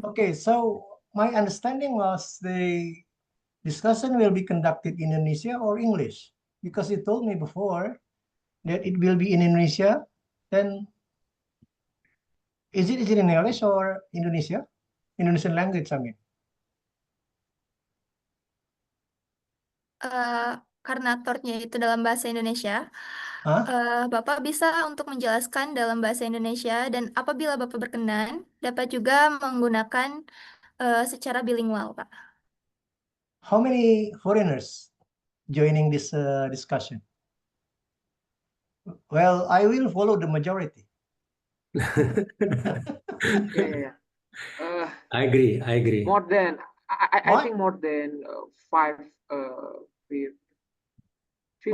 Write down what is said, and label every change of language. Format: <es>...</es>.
<en>Okay, so my understanding was the discussion will be conducted in Indonesia or English, because you told me before that it will be in Indonesia. Then is it in English or Indonesia? Indonesian language, I mean.</en> <id>Karena talknya itu dalam bahasa Indonesia, Huh? Bapak bisa untuk menjelaskan dalam bahasa Indonesia dan apabila Bapak berkenan, dapat juga menggunakan secara bilingual, Pak.</id> <en>How many foreigners joining this discussion? Well, I will follow the majority. Yeah. I agree. More than I What? think more than five. With 50,</en>